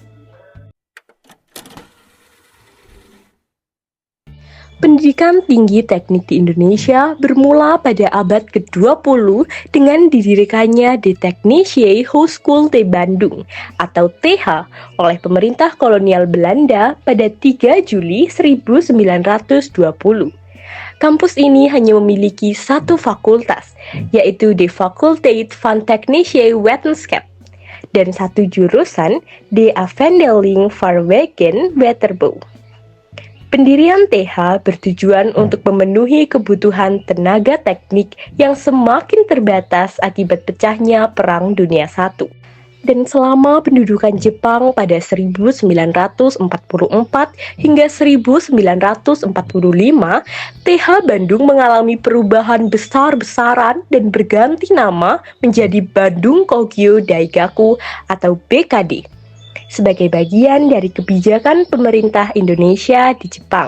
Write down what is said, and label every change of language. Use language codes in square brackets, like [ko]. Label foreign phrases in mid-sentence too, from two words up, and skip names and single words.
[id] Pendidikan tinggi teknik di Indonesia bermula pada abad ke-20 dengan didirikannya The Technische Hogeschool te Bandung atau TH oleh pemerintah kolonial Belanda pada 3 Juli 1920. Kampus ini hanya memiliki 1 fakultas, yaitu De Faculteit van Technische Wetenschap, dan 1 jurusan De Afdeling Vaarwegen Waterbouw. Pendirian TH bertujuan untuk memenuhi kebutuhan tenaga teknik yang semakin terbatas akibat pecahnya Perang Dunia I. Dan selama pendudukan Jepang pada 1944 hingga 1945, TH Bandung mengalami perubahan besar-besaran dan berganti nama menjadi Bandung Kogyo Daigaku atau BKD, sebagai bagian dari kebijakan pemerintah Indonesia di Jepang.